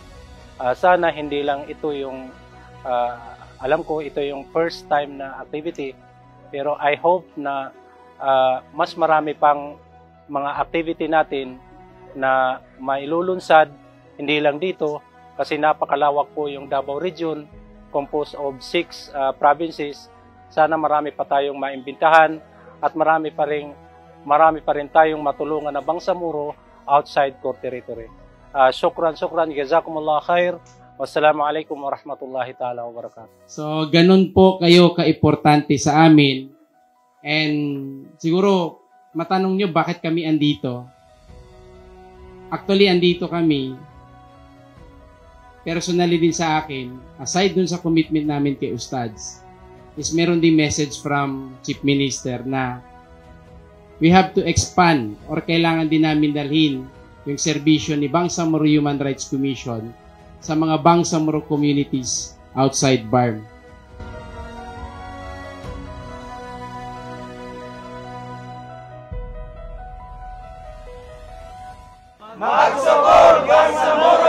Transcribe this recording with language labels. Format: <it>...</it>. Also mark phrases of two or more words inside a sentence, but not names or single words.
<tl>Sana hindi lang ito yung, alam ko ito yung</tl> <en>first time</en> <tl>na activity, pero</tl> <en>I hope</en> <tl>na mas marami pang mga activity natin na mailulunsad, hindi lang dito, kasi napakalawak po yung Davao Region,</tl> <en>composed of 6 provinces.</en> <tl>Sana marami pa tayong maimbitahan at marami pa rin tayong matulungan na Bangsamoro</tl> <en>outside core territory.</en> <ar>شكرا، جزاكم الله خير. والسلام عليكم ورحمة الله تعالى وبركاته.</ar> <tl>So, ganun po kayo kaimportante sa amin. And siguro, matanong nyo bakit kami andito. Actually, andito kami, personally din sa akin, aside dun sa commitment namin kay Ustads, is meron din</tl> <en>message from Chief Minister</en> <tl>na</tl> <en>we have to expand or</en> <tl>kailangan din namin dalhin yung serbisyo ni Bangsamoro Human Rights Commission sa mga Bangsamoro</tl> <en>communities outside</en> <tl>BARM. Magsugod Bangsamoro!</tl>